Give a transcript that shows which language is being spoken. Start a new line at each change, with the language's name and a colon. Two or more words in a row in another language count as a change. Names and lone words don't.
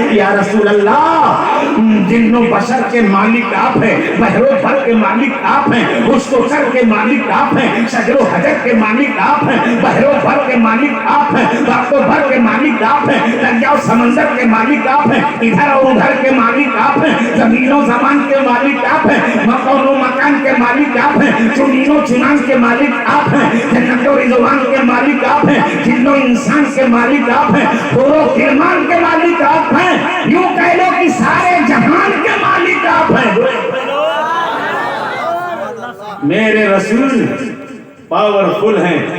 Arabic: یا رسول اللہ،
Urdu: جن و بشر کے مالک آپ ہیں، بحر و بر کے مالک آپ ہیں، حسن و سر کے مالک آپ ہیں، شجر و حجر کے مالک آپ ہیں، بحر و بر کے مالک آپ ہیں، برق و بھر کے مالک آپ ہیں، دریا و سمندر کے مالک آپ ہیں، ادھر اور ادھر کے مالک آپ ہیں، زمین و زمان کے مالک آپ ہیں، مکان و مکان کے مالک آپ ہیں، چنین و چنان کے مالک آپ ہیں، جنت و رضوان کے مالک آپ ہیں، جن و انسان کے مالک آپ ہیں، حور و کرمان کے مالک آپ ہیں. یوں کہہ لو کہ سارے جہان کے مالک آپ ہیں. میرے رسول پاورفل ہیں.